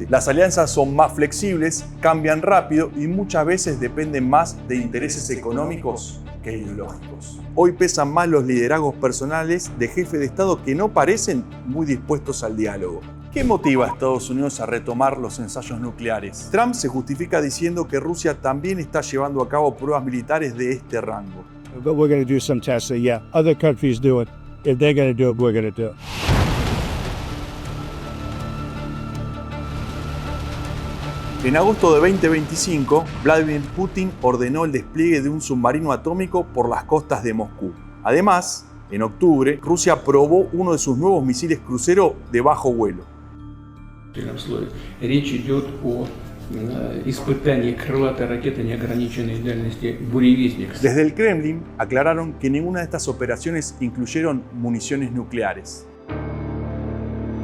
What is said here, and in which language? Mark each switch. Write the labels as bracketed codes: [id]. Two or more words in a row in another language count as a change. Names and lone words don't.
[es] Las alianzas son más flexibles, cambian rápido y muchas veces dependen más de intereses económicos que ideológicos. Hoy pesan más los liderazgos personales de jefes de Estado que no parecen muy dispuestos al diálogo. ¿Qué motiva a Estados Unidos a retomar los ensayos nucleares? Trump se justifica diciendo que Rusia también está llevando a cabo pruebas militares de este rango. [en] But we're going to do some testing, yeah. Other countries do it. If they're going to do it, we're going to do it. [es] En agosto de 2025, Vladimir Putin ordenó el despliegue de un submarino atómico por las costas de Moscú. Además, en octubre, Rusia probó uno de sus nuevos misiles crucero de bajo vuelo. [ru] Речь идет о испытании крылатой ракеты неограниченной дальности «Буревестник». [es] Desde el Kremlin aclararon que ninguna de estas operaciones incluyeron municiones nucleares.